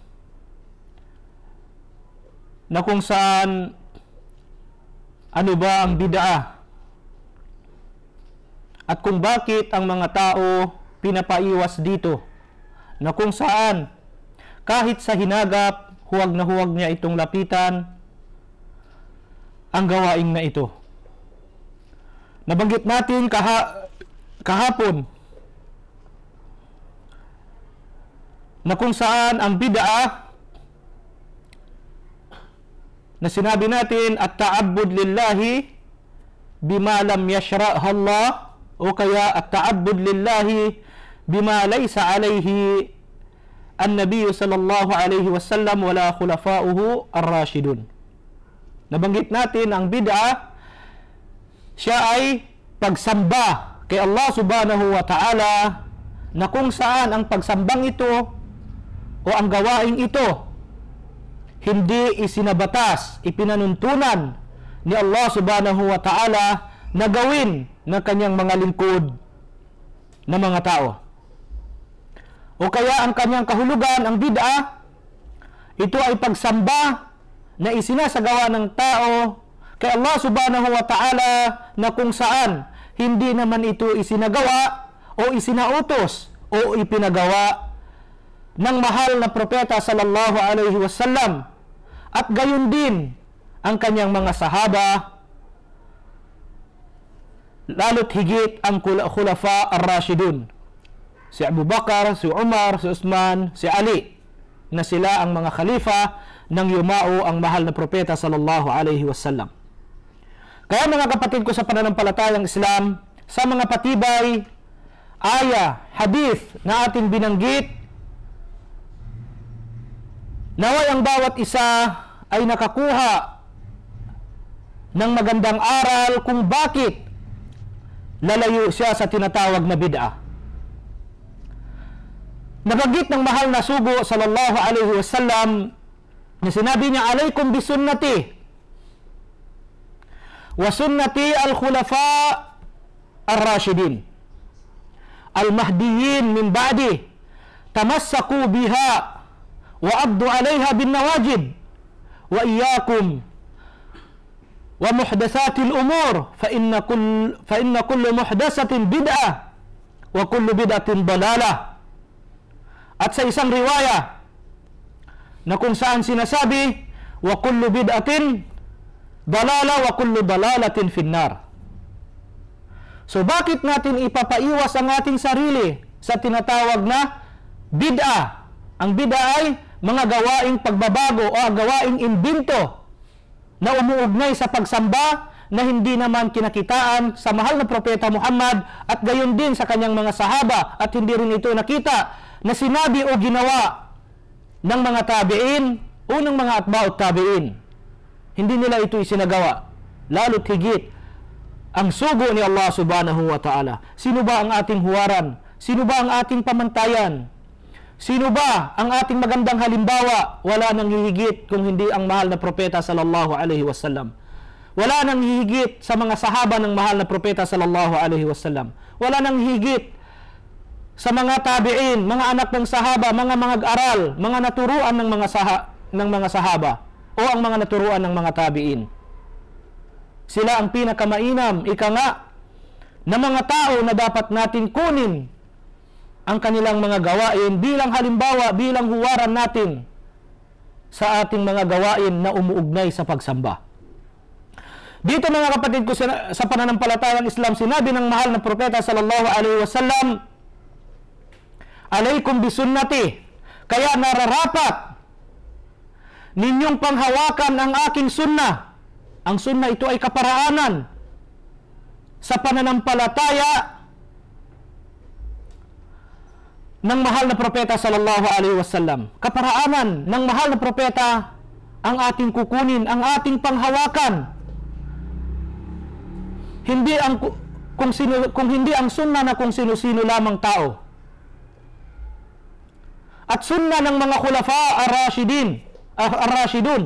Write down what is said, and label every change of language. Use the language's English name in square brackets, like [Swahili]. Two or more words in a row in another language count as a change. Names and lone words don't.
[Filipino] na kung saan ano ba ang bid'ah at kung bakit ang mga tao pinapaiwas dito, na kung saan kahit sa hinagap, huwag na huwag niya itong lapitan ang gawain na ito. Nabanggit natin kahapon na kung saan ang bid'ah na sinabi natin at [Arabic] تعبد لله بما لم يشرعها الله, [Filipino] o kaya [Arabic] التعبد لله بما ليس عليه النبي صلى الله عليه وسلم ولا خلفاؤه الراشدون. [Filipino] Nabanggit natin ang bid'ah, siya ay pagsamba kay Allah [Arabic] سبحانه وتعالى, [Filipino] na kung saan ang pagsambang ito o ang gawaing ito hindi isinabatas, ipinanuntunan ni Allah [Arabic] سبحانه وتعالى [Filipino] na gawin ng kanyang mga lingkod na mga tao. O kaya ang kanyang kahulugan, ang bid'ah, ito ay pagsamba na isinasagawa ng tao kay Allah [Arabic] سبحانه وتعالى, [Filipino] na kung saan hindi naman ito isinagawa o isinautos o ipinagawa ng mahal na propeta [Arabic] صلى الله عليه وسلم, [Filipino] at gayon din ang kanyang mga sahaba, lalo't higit ang [Arabic] الخلفاء الراشدون, [Filipino] si Abu Bakar, si Umar, si Uthman, si Ali, na sila ang mga khalifa nang yumao ang mahal na propeta [Arabic] صلى الله عليه وسلم. [Filipino] Kaya mga kapatid ko sa pananampalatayang Islam, sa mga patibay, aya, hadith na ating binanggit, naway ang bawat isa ay nakakuha ng magandang aral kung bakit lalayo siya sa tinatawag na bid'ah. Nabanggit ng mahal na sugo [Arabic] صلى الله عليه وسلم [Filipino] na sinabi niya, [Arabic] "عليكم بسنتي وسنة الخلفاء الراشدين المهديين من بعدي تمسكوا بها وعضوا عليها بالنواجذ وإياكم ومحدثات الأمور فإن كل محدثة بدعة وكل بدعة ضلالة." [Filipino] At sa isang riwaya na kung saan sinasabi, [Arabic] وكل بدعة ضلالة وكل ضلالة في النار. [Filipino] So bakit natin ipapaiwas ang ating sarili sa tinatawag na bid'ah? Ang bid'ah ay mga gawaing pagbabago o gawaing imbento na umuugnay sa pagsamba na hindi naman kinakitaan sa mahal na propeta Muhammad at gayon din sa kanyang mga sahaba, at hindi rin ito nakita na sinabi o ginawa ng mga tabi'in o ng mga [Arabic] أتباع التابعين. [Filipino] Hindi nila ito isinagawa, lalo't higit ang sugo ni Allah [Arabic] سبحانه وتعالى. [Filipino] Sino ba ang ating huwaran? Sino ba ang ating pamantayan? Sino ba ang ating magandang halimbawa? Wala nang hihigit kung hindi ang mahal na propeta [Arabic] صلى الله عليه وسلم. [Filipino] Wala nang hihigit sa mga sahaba ng mahal na propeta [Arabic] صلى الله عليه وسلم. [Filipino] Wala nang hihigit sa mga tabi'in, mga anak ng sahaba, mga mag-aral, mga naturuan ng mga sahaba o ang mga naturuan ng mga tabi'in. Sila ang pinakamainam, ika nga, na mga tao na dapat natin kunin ang kanilang mga gawain bilang halimbawa, bilang huwaran natin sa ating mga gawain na umuugnay sa pagsamba. Dito mga kapatid ko sa pananampalatayang Islam, sinabi ng mahal na propeta [Arabic] صلى الله عليه وسلم, "عليكم بسنتي," [Filipino] kaya nararapat ninyong panghawakan ang aking sunnah. Ang sunnah ito ay kaparaanan sa pananampalataya ng mahal na propeta [Arabic] صلى الله عليه وسلم. [Filipino] Kaparaanan ng mahal na propeta ang ating kukunin, ang ating panghawakan. Hindi ang kung hindi ang sunnah na kung sino-sino lamang tao. At sunnah ng mga [Arabic] الخلفاء الراشدون.